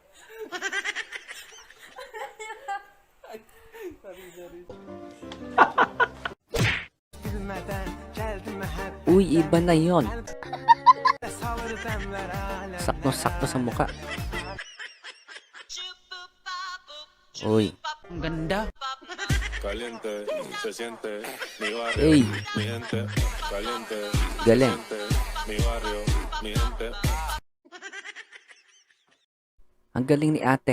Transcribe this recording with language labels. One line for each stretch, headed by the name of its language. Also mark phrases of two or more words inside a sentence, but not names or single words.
Filipino: Uy, iba na yon. Sakto-sakto sa muka. Uy. Ang ganda.
Spanish: Caliente, se siente, mi barrio, Ey, mi gente. Caliente,
Filipino: galing.
Spanish: mi barrio, mi gente.
Filipino: Ang galing ni ate.